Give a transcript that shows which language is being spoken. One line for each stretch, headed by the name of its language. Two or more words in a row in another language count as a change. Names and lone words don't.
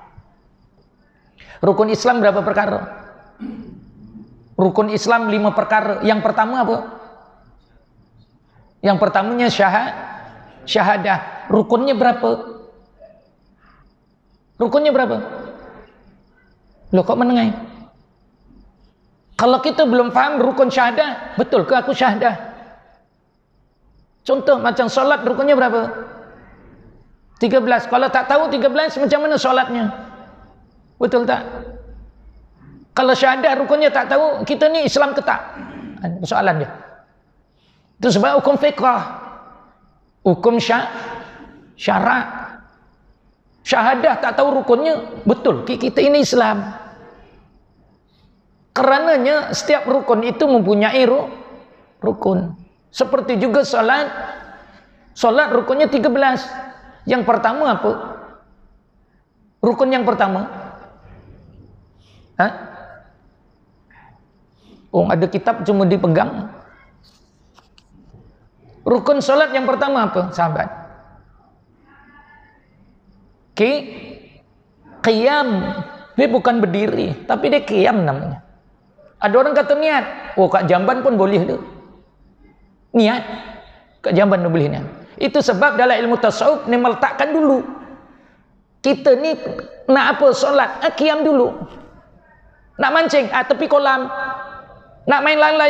Malay: Rukun Islam berapa perkara? Rukun Islam 5 perkara. Yang pertama apa? Yang pertamanya syahadah. Rukunnya berapa? Rukunnya berapa? Loh kok menengai? Kalau kita belum paham rukun syahadah, betul ke aku syahadah? Contoh macam solat, rukunnya berapa? 13. Kalau tak tahu 13, macam mana solatnya? Betul tak? Kalau syahadah rukunnya tak tahu, kita ni Islam ke tak? Persoalan dia. Itu sebab hukum fiqh, hukum syarak. Syahadah tak tahu rukunnya, betul kita ini Islam. Karenanya setiap rukun itu mempunyai rukun. Seperti juga salat. Salat rukunnya 13. Yang pertama apa? Rukun yang pertama. Hah? Oh, ada kitab cuma dipegang. Rukun salat yang pertama apa, sahabat? Qiyam. Dia bukan berdiri, tapi dia qiyam namanya. Ada orang kata niat. Oh, kat jamban pun boleh tu. Niat. Kat jamban pun boleh niat. Itu sebab dalam ilmu tasawuf ni meletakkan dulu. Kita ni nak apa? Solat. Qiyam dulu. Nak mancing. Tepi kolam. Nak main layang-layang.